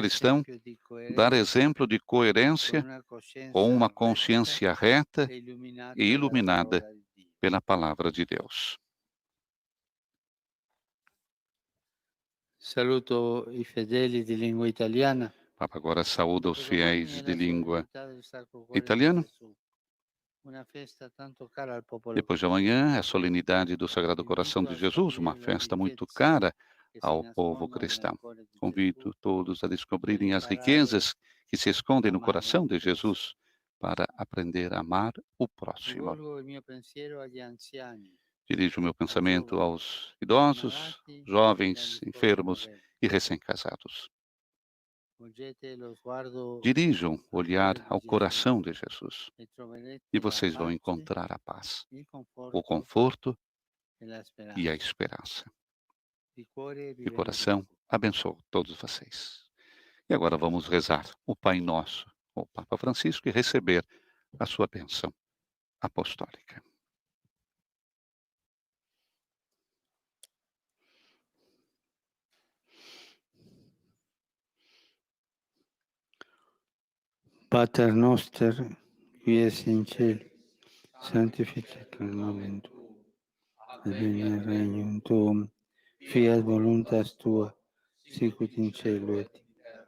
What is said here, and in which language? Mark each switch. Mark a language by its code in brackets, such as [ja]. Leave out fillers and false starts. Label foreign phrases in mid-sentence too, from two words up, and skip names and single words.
[pt] cristão [it] esempio di [pt] dar [it] coerenza [pt] exemplo de [it] con [pt] coerência [it] una [pt] com uma [it] coscienza [pt] consciência reta [it] retta e illuminata [pt] e [it] dalla [pt] iluminada [it] parola di Dio. [pt] pela palavra de Deus. [it] Saluto i fedeli di lingua italiana. [pt] Papa agora saúda os [it] Dopodomani [pt] fiéis [it] è [pt] de [it] la [pt] língua [it] solennità del Sacro Cuore di [pt] italiana. [it] Gesù, una festa tanto cara al popolo [pt] Depois de amanhã, é a solenidade do Sagrado Coração de Jesus, uma festa muito cara [it] che si [pt] ao povo [it] nascondono nel [pt] cristão. [it] cuore di [pt] Convido [it] Gesù [pt] todos a descobrirem as [it] imparare [pt] riquezas que se escondem [it] a [pt] no [it] amare [pt] coração de [it] il prossimo. [pt] Jesus para aprender a amar o próximo. [it] Rivolgo il mio pensiero agli anziani, [pt] Dirijo o meu pensamento [it] giovani, [pt] aos idosos, [it] malati e [pt] jovens, [it] agli [pt] enfermos [it] sposi [pt] e recém-casados. [it] Volgete lo sguardo [pt] Dirijam o [it] al [pt] olhar [it] cuore di [pt] ao [it] Gesù [pt] coração de Jesus [it] e troverete [pt] e [it] la [pt] vocês vão [it] pace, [pt] encontrar a paz, [it] il o conforto [pt] conforto [it] e la [pt] e a [it] speranza. [pt] esperança. [it] Di cuore vi [pt] De coração, [it] benedico. [pt] abençoo todos vocês. E agora vamos rezar o Pai Nosso, o Papa Francisco, e receber a sua bênção apostólica. [la] Pater noster, qui es in cielo, sanctificetur nomen tuum, adveniat regnum tuum, fiat voluntas tua, sicut in cielo et in terra.